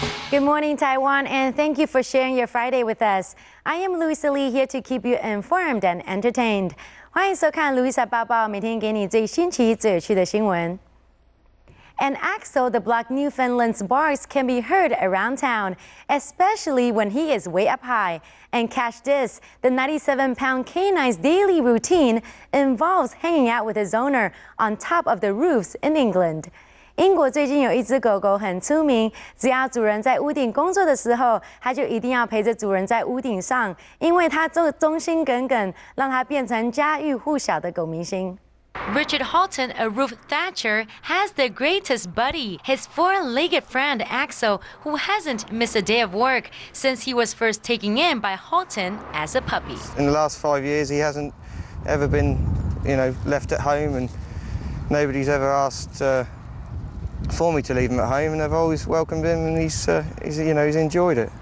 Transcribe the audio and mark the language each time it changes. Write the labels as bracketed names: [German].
[English] Good morning, Taiwan, and thank you for sharing your Friday with us. I am Louisa Lee, here to keep you informed and entertained. [Chinese] 欢迎收看 Louisa 报报，每天给你最新奇、最有趣的新闻。 [English] And Axel, the black Newfoundland's barks can be heard around town, especially when he is way up high. And catch this, the 97-pound canine's daily routine involves hanging out with his owner on top of the roofs in England. [Chinese] 英国最近有一只狗狗很出名，只要主人在屋顶工作的时候，它就一定要陪着主人在屋顶上，因为它忠心耿耿，让它变成家喻户晓的狗明星。 [English] Richard Halton, a roof thatcher, has the greatest buddy, his four-legged friend Axel, who hasn't missed a day of work since he was first taken in by Halton as a puppy. In the last 5 years, he hasn't ever been, left at home, and nobody's ever asked for me to leave him at home, and I've always welcomed him, and he's enjoyed it.